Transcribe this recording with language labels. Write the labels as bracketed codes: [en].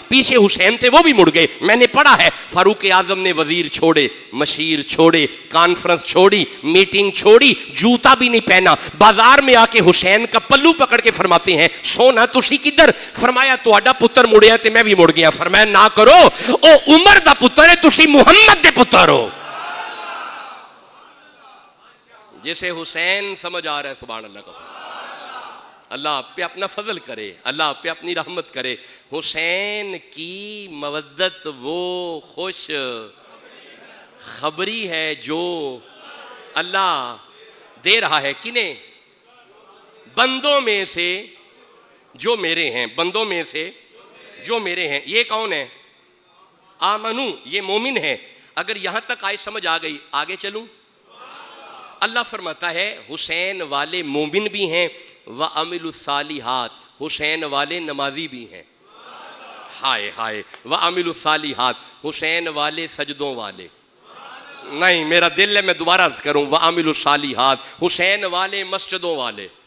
[ur] پیچھے حسین تھے وہ بھی مڑ گئے، میں نے پڑھا ہے. فاروق اعظم نے وزیر چھوڑے، مشیر چھوڑے، کانفرنس چھوڑی، میٹنگ چھوڑی، جوتا بھی نہیں پہنا، بازار میں آ کے حسین کا پلو پکڑ کے فرماتے ہیں [pa] سونا تسی کدھر؟ فرمایا تہاڈا پتر مڑیا تے میں بھی مڑ گیا. فرمایا نہ کرو، او عمر دا پتر ہے، تسی محمد دے پتر ہو. [ur] جسے حسین سمجھ آ رہا ہے سبحان اللہ کا، اللہ آپ پہ اپنا فضل کرے، اللہ آپ پہ اپنی رحمت کرے. حسین کی مودت وہ خوش خبری ہے جو اللہ دے رہا ہے. کنہیں؟ بندوں میں سے جو میرے ہیں، بندوں میں سے جو میرے ہیں. یہ کون ہے؟ آمنو، یہ مومن ہے. اگر یہاں تک آئے سمجھ آ گئی، آگے چلوں. اللہ فرماتا ہے حسین والے مومن بھی ہیں، [ar] وَعَمِلُوا الصَّالِحَاتِ، [ur] حسین والے نمازی بھی ہیں. ہائے ہائے، [ar] وَعَمِلُوا الصَّالِحَاتِ، [ur] حسین والے سجدوں والے. نہیں، میرا دل ہے میں دوبارہ عرض کروں، [ar] وَعَمِلُوا الصَّالِحَاتِ، [ur] حسین والے مسجدوں والے.